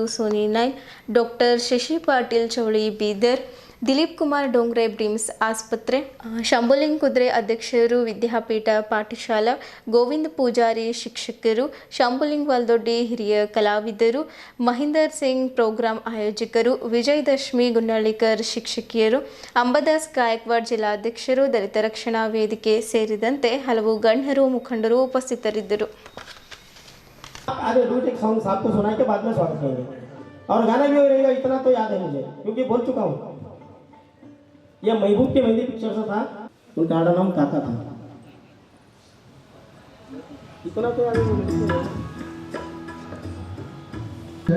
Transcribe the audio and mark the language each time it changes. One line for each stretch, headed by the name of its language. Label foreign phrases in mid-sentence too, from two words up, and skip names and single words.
Kannada: ಸೋನಿ 9, ಡಾಕ್ಟರ್ ಶಶಿ ಪಾಟೀಲ್ ಚೌಳಿ ಬೀದರ್, ದಿಲೀಪ್ ಕುಮಾರ್ ಡೋಂಗ್ರೆ ಬ್ರಿಮ್ಸ್ ಆಸ್ಪತ್ರೆ, ಶಂಭುಲಿಂಗ್ ಕುದ್ರೆ ಅಧ್ಯಕ್ಷರು ವಿದ್ಯಾಪೀಠ ಪಾಠಶಾಲಾ, ಗೋವಿಂದ ಪೂಜಾರಿ ಶಿಕ್ಷಕರು, ಶಂಭುಲಿಂಗ್ ವಾಲ್ದೊಡ್ಡಿ ಹಿರಿಯ ಕಲಾವಿದರು, ಮಹೀಂದರ್ ಸಿಂಗ್ ಪ್ರೋಗ್ರಾಂ ಆಯೋಜಕರು, ವಿಜಯದಶಮಿ ಗುನ್ನಳ್ಳಿಕರ್ ಶಿಕ್ಷಕಿಯರು, ಅಂಬದಾಸ್ ಗಾಯಕ್ವಾಡ್ ಜಿಲ್ಲಾಧ್ಯಕ್ಷರು, ದಲಿತ ರಕ್ಷಣಾ ವೇದಿಕೆ ಸೇರಿದಂತೆ ಹಲವು ಗಣ್ಯರು ಮುಖಂಡರು ಉಪಸ್ಥಿತರಿದ್ದರು.
Hindi: और गाना भी रहेगा, इतना तो याद है मुझे क्योंकि बोल चुका हूँ. यह महबूब के मेहंदी पिक्चर से था. उनका नाम काका था. इतना तो याद है.